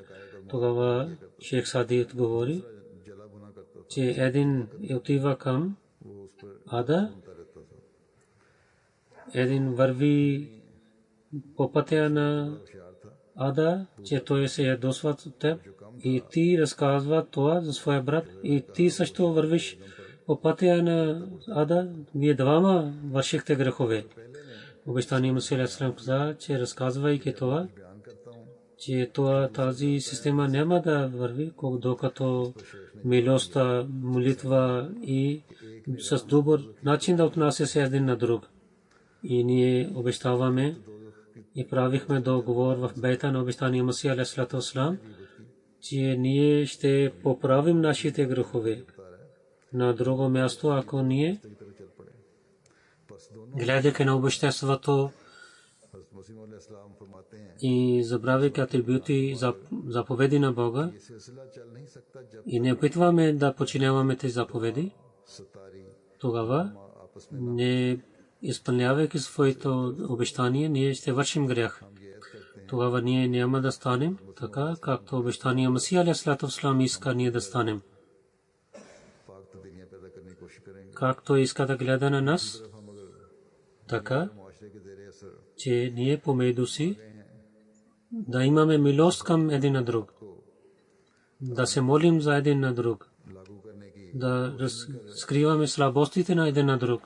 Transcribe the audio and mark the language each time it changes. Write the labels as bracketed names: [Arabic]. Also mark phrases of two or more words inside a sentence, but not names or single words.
[Bulgarian] Тогава Шейх Сади отговори, че един отива към ада, един върви по пътя на ада, че той се ядосва от теб, и ти разказва това за своя брат, и ти също вървиш по пътя на ада, вие двама вършихте грехове. Обещания Масия [Arabic] عليه السلام [Bulgarian] каза, че разказвайки това, че тази система няма да върви, докато милостта, молитва и с добър начин да отнася се един на друг. И ние обещаваме и правихме договор в бейта на обещания Масия [Arabic] عليه السلام, [Bulgarian] че ние ще поправим нашите грехове. На друго място, ако ние, гледайки на обещанството и забравяйки атрибути, заповеди на Бога, и не опитваме да подчиняваме тези заповеди, тогава, не изпълнявайки своето обещание, ние ще вършим грях. Тогава ние няма да станем така, както обещания Масия [Arabic] عليه السلام [Bulgarian] иска ние да станем. Както иска да гледа на нас, така, че ние помежду си да имаме милост към един на друг, да се молим за един на друг, да скриваме слабостите на един на друг.